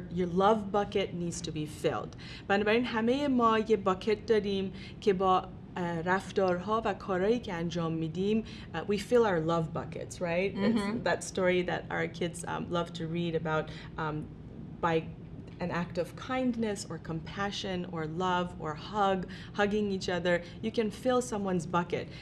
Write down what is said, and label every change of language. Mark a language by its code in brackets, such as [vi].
[en] Your love bucket needs to be filled. [fa] بنابراین همه ما یه باکت داریم که با رفتارها و کارهایی که انجام میدیم [en] we fill our love buckets, right? It's that story that our kids love to read about by an act of kindness or compassion or love or hugging each other, you can fill someone's bucket.